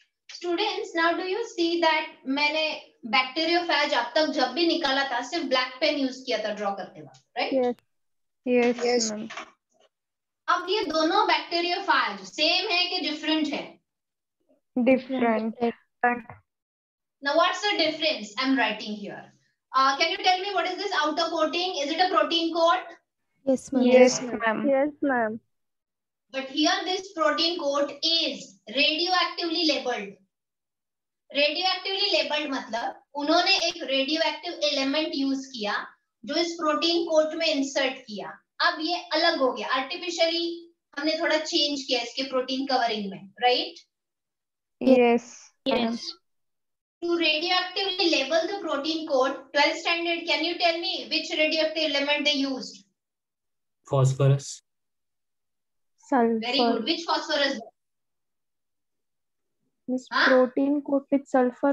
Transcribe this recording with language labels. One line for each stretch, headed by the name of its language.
English: Students, now do you see that
Hindi: मैंने bacteriophage अब तक जब भी निकाला था सिर्फ ब्लैक पेन यूज किया था ड्रॉ करते वक्त, राइट?
English: Yes, ma'am.
Hindi: अब ये दोनों बैक्टीरियोफेज सेम है कि डिफरेंट है?
English: Different. Now what's the difference I'm writing here? Can you tell me what is this outer coating? Is it a protein coat? Yes, ma'am. Yes, ma'am. Yes, ma'am. But here this protein coat is radioactively labeled.
Hindi: रेडियोएक्टिवली labelled मतलब उन्होंने एक radioactive element use किया जो इस protein coat में insert किया. अब ये अलग हो गया, आर्टिफिशियली हमने थोड़ा चेंज किया इसके प्रोटीन कवरिंग में, right?
English: Yes. Yes. To radioactively label the protein coat, 12th standard, can you tell me which radioactive element they used? Phosphorus. Sulfur. Very good. Which phosphorus? Miss Huh? protein coat with sulfur.